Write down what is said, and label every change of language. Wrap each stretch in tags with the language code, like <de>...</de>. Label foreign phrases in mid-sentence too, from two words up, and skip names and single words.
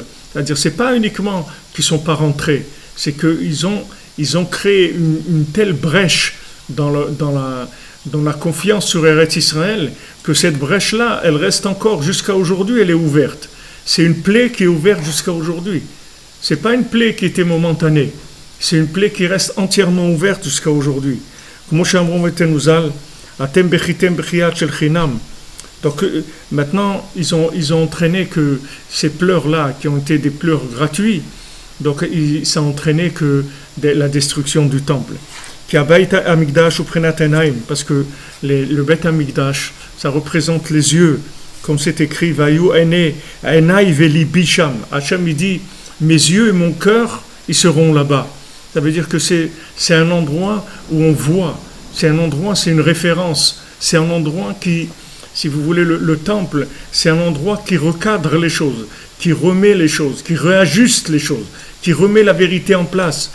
<fr>C'est-à-dire, c'est pas uniquement qu'ils sont pas rentrés, c'est qu'ils ont créé une telle brèche dans la confiance sur Eretz Israël que cette brèche-là, elle reste encore jusqu'à aujourd'hui, elle est ouverte. C'est une plaie qui est ouverte jusqu'à aujourd'hui. C'est pas une plaie qui était momentanée, c'est une plaie qui reste entièrement ouverte jusqu'à aujourd'hui.</fr> <he>Comme אתם בכיתם בכיית של חינם.</he> <fr>Donc maintenant, ils ont entraîné que ces pleurs-là, qui ont été des pleurs gratuits, donc ça a entraîné que la destruction du temple. Parce que le Beit Hamikdash, ça représente les yeux, comme c'est écrit,</fr> <he>והיו עיני ולבי שם.</he> <fr>Hachem il dit, mes yeux et mon cœur, ils seront là-bas. Ça veut dire que c'est un endroit où on voit, c'est un endroit, c'est une référence, c'est un endroit qui, si vous voulez, le temple, c'est un endroit qui recadre les choses, qui remet les choses, qui réajuste les choses, qui remet la vérité en place.</fr>